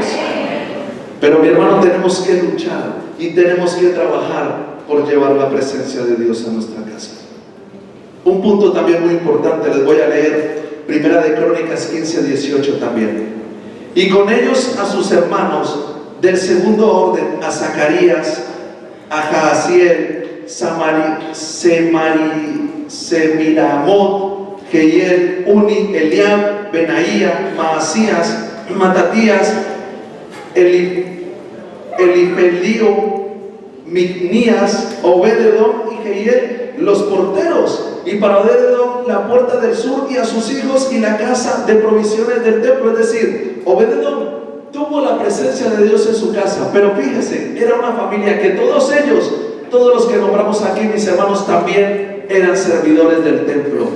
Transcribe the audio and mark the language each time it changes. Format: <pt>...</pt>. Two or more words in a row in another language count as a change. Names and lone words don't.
<es>Pero, mi hermano, tenemos que luchar y tenemos que trabajar por llevar la presencia de Dios a nuestra casa. Un punto también muy importante, les voy a leer Primera de Crónicas 15:18 también. Y con ellos a sus hermanos del segundo orden, a Zacarías, a Jaasiel, Semiramot, Jehiel, Uni, Eliab, Benaía, Maasías, Matatías, Elipelío, Micnías, Obed-Edom y Jehiel, los porteros, y para Obed-Edom la puerta del sur, y a sus hijos y la casa de provisiones del templo. Es decir, Obed-Edom tuvo la presencia de Dios en su casa, pero fíjese, era una familia que todos ellos, todos los que nombramos aquí, mis hermanos, también eran servidores del templo.</es>